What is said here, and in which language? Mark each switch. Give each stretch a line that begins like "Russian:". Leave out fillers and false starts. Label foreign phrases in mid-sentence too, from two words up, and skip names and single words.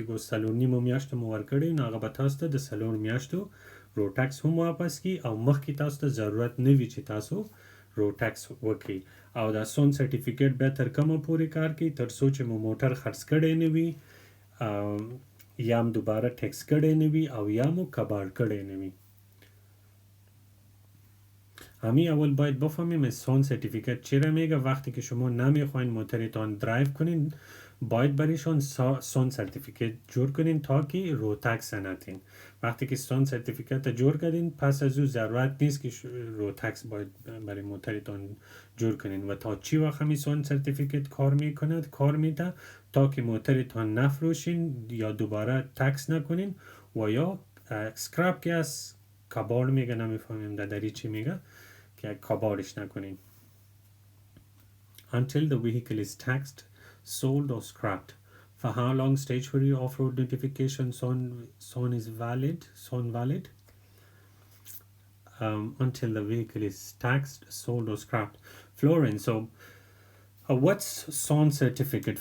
Pashto: که اوس 4.5 میاشتو مو ورکړی نو هغه به تاسو ته د 4 میاشتو
English: road tax
Pashto: هم واپس کړي او مخکې تاسو ته ضرورت نه وي چې تاسو
English: road tax
Pashto: وکړي او دا
English: SORN certificate
Pashto: بیا تر کومه پورې کار کوي تر څو چې مو موټر خرڅ کړی نه وي یا هم دوباره ټیکس کړی نه وي او یا مو کباړ کړی نه وي
Persian: همین اول باید بفهمیم
English: SORN certificate
Persian: چرا میگه وقتی که شما نمیخواین موترتان درایو کنین باید برایشان
English: SORN certificate
Persian: جور کنین تا که
English: road tax
Persian: ندین وقتی که
English: SORN certificate
Persian: جور کردین پس از او ضرورت نیست که
English: road tax
Persian: باید برای موترتان جور کنین و تا چی وقت همی
English: SORN certificate
Persian: کار میده تا که موترتان نفروشین یا دوباره تکس نکنین و یا سکراب که از کبار میگه نمیفهمیم دری چی میگه که کبارش نکنین
English: until the vehicle is taxed, sold or scrapped. For how long stage 3 off-road notification zone is valid? Until the vehicle is taxed, sold or scrapped. Florence, so what's SON certificate?